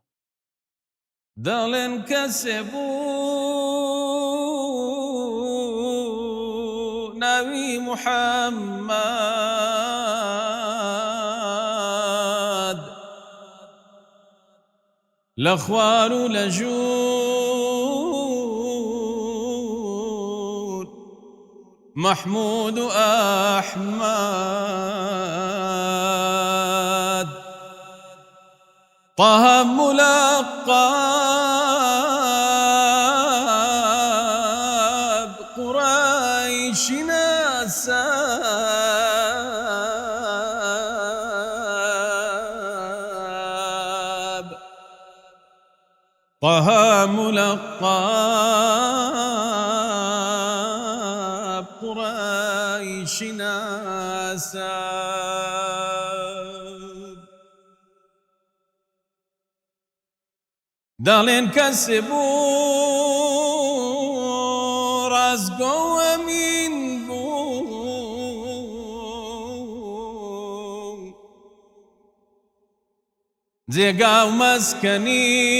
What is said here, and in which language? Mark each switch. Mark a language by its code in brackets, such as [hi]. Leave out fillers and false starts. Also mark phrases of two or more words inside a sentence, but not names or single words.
[ckb] دەڵێن کەسێ بوو ناوی محەممەد لە خوار و لە ژوور محمود و ئەحمەد طه [ar] ملقب قريش نسب طه ملقب قريش نسب [ckb] دەڵێن کەسێ بوو ڕازگۆ ئەمین بوو جێگا و مەسکەنی